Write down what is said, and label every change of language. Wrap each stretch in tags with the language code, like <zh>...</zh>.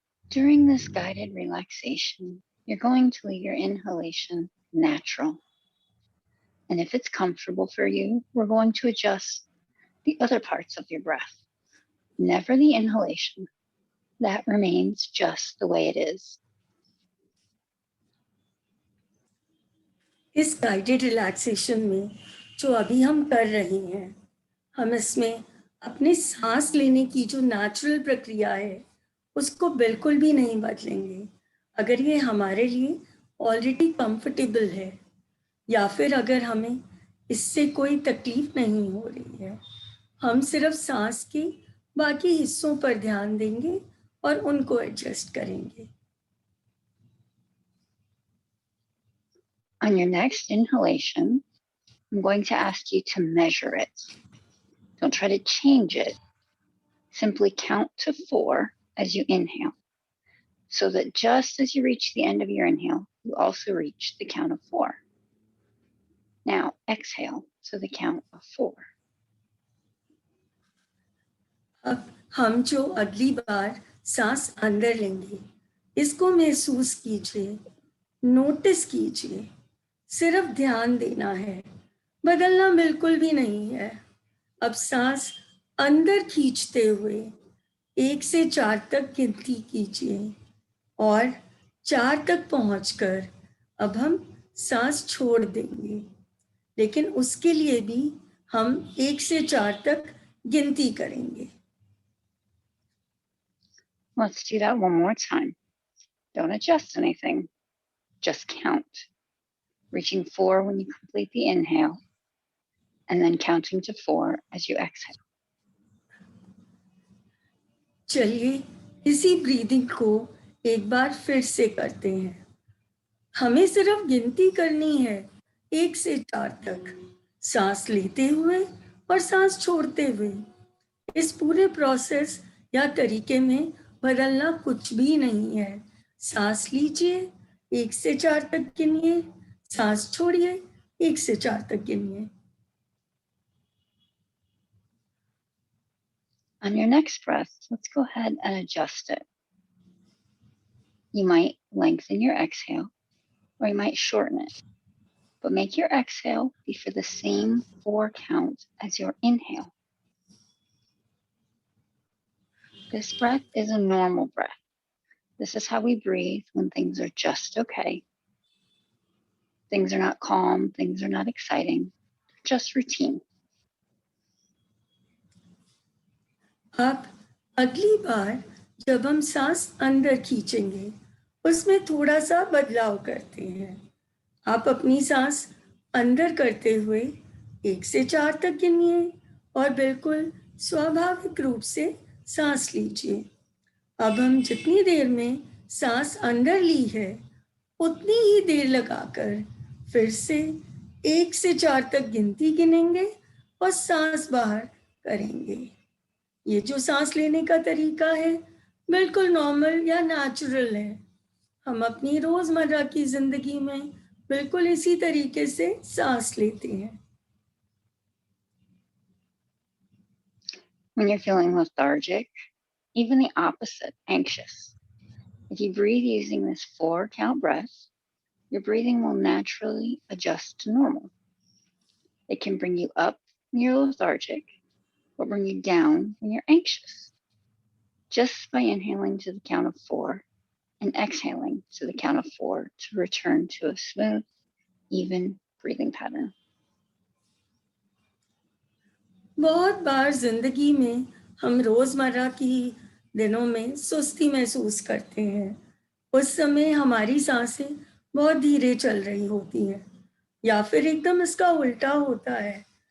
<en>During this guided relaxation, you're going to leave your inhalation natural. And if it's comfortable for you, we're going to adjust the other parts of your breath. Never the inhalation. That remains just the way it is.</en> <hi>इस guided relaxation में जो अभी हम कर रहे हैं, हम इसमें अपने सांस लेने की जो नेचुरल प्रक्रिया है उसको बिल्कुल भी नहीं बदलेंगे। अगर ये हमारे लिए</hi> <en>already comfortable</en> <hi>है या फिर अगर हमें इससे कोई तकलीफ नहीं हो रही है, हम सिर्फ सांस के बाकी हिस्सों पर ध्यान देंगे और उनको एडजस्ट करेंगे।</hi> <en>On your next inhalation, I'm going to ask you to measure it. Don't try to change it. Simply count to 4 as you inhale, so that just as you reach the end of your inhale, you also reach the count of 4. Now exhale to the count of 4.</en> <hi>अब हम जो अगली बार सांस अंदर लेंगे, इसको महसूस कीजिए, नोटिस कीजिए। सिर्फ ध्यान देना है, बदलना बिल्कुल भी नहीं है। अब सांस अंदर खींचते हुए 1 से 4 तक गिनती कीजिए और 4 तक पहुंचकर अब हम सांस छोड़ देंगे, लेकिन उसके लिए भी हम 1 से 4 तक गिनती करेंगे।</hi> <en>Let's do that one more time. Don't adjust anything. Just count. Reaching 4 when you complete the inhale, and then counting to 4 as you exhale.</en> <hi>चलिए इसी ब्रीदिंग को एक बार फिर से करते हैं। हमें सिर्फ गिनती करनी है 1 से 4 तक, सांस लेते हुए और सांस छोड़ते हुए। इस पूरे प्रोसेस या तरीके में बदलना कुछ भी नहीं है। सांस लीजिए, 1 से 4 तक गिनिए, सांस छोड़िए, 1 से 4 तक गिनिए।</hi> <en>On your next breath, let's go ahead and adjust it. You might lengthen your exhale, or you might shorten it, but make your exhale be for the same 4 count as your inhale. This breath is a normal breath. This is how we breathe when things are just okay. Things are not calm, things are not exciting, just routine.</en> <hi>आप अगली बार जब हम सांस अंदर खींचेंगे, उसमें थोड़ा सा बदलाव करते हैं। आप अपनी सांस अंदर करते हुए 1 से 4 तक गिनिए और बिल्कुल स्वाभाविक रूप से सांस लीजिए। अब हम जितनी देर में सांस अंदर ली है, उतनी ही देर लगाकर फिर से 1 से 4 तक गिनती गिनेंगे और सांस बाहर करेंगे। ये जो सांस लेने का तरीका है बिल्कुल नॉर्मल या नेचुरल है। हम अपनी रोजमर्रा की जिंदगी में बिल्कुल इसी तरीके से सांस लेते हैं।</hi> <en>When you're feeling lethargic, even the opposite, anxious. If you breathe using this 4-count breath, your breathing will naturally adjust to normal. It can bring you up when you're lethargic or bring you down when you're anxious, just by inhaling to the count of 4 and exhaling to the count of 4 to return to a smooth, even breathing pattern.</en> <hi>बहुत बार जिंदगी में हम रोजमर्रा की दिनों में सुस्ती महसूस करते हैं। उस समय हमारी सांसें बहुत धीरे चल रही होती हैं या फिर एकदम इसका उल्टा होता है।</hi>